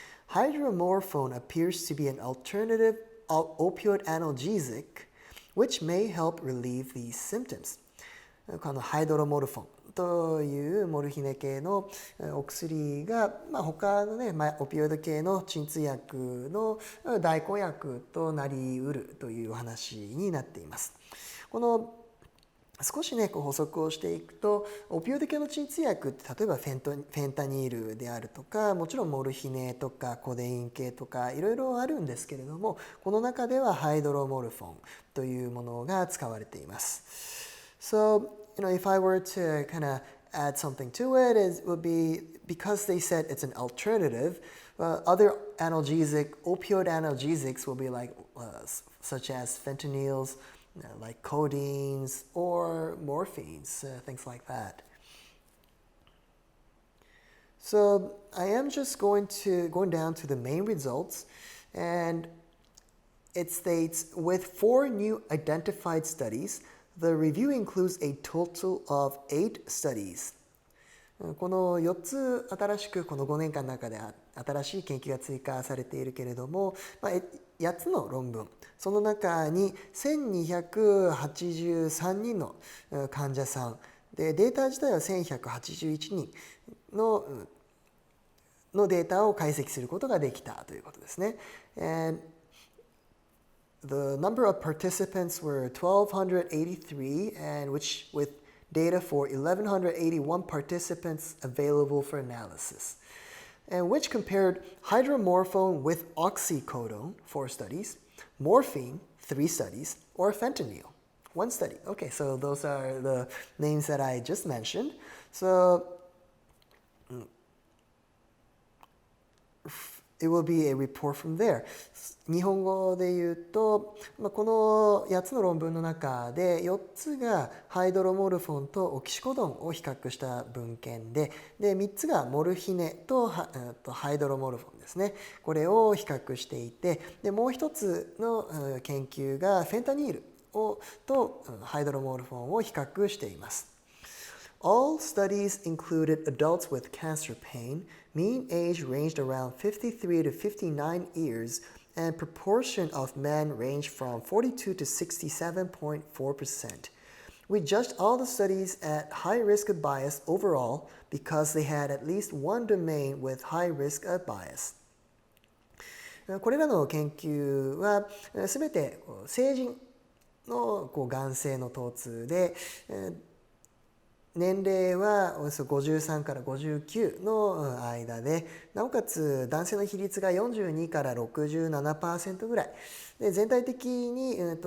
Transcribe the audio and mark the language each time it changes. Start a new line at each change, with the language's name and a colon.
English: Hydromorphone appears to be an alternative opioid analgesic which may help relieve these symptoms.
Japanese: このハイドロモルフォンというモルヒネ系のお薬が、他のね、オピオイド系の鎮痛薬の代行薬となりうるというお話になっています。この少しね補足をしていくと、オピオイド系の鎮痛薬って例えばフェンタニールであるとか、もちろんモルヒネとかコデイン系とかいろいろあるんですけれども、この中ではハイドロモルフォンというものが使われています。
English: So, if I were to kind of add something to it, it would be because they said it's an alternative Other opioid analgesics will be like such as fentanyls, like codeines or morphines, things like that. So I am just going down to the main results, and it states, with 4 new identified studies, the review includes a total of 8 studies.
Japanese: この4つ新しくこの5年間の中で新しい研究が追加されているけれども、8つの論文、その中に1283人の患者さんで、データ自体は1181人のデータを解析することができたということですね。
English: And the number of participants were 1,283, and with data for 1,181 participants available for analysis, and which compared hydromorphone with oxycodone, 4 studies, morphine, 3 studies, or fentanyl, 1 study. Okay, so those are the names that I just mentioned. So it will be a report from there.
Japanese: 日本語で言うと、この8つの論文の中で4つがハイドロモルフォンとオキシコドンを比較した文献で、3つがモルヒネとハイドロモルフォンですね。これを比較していて、もう一つの研究がフェンタニールとハイドロモルフォンを比較しています。
English: All studies included adults with cancer pain. Mean age ranged around 53 to 59 years, and proportion of men ranged from 42 to 67.4%. We judged all the studies at high risk of bias overall because they had at least one domain with high risk of bias.
Japanese: これらの研究はすべて成人の眼性の疼痛で、年齢はおよそ53から59の間で、なおかつ男性の比率が42から 67% ぐらいで、全体的に、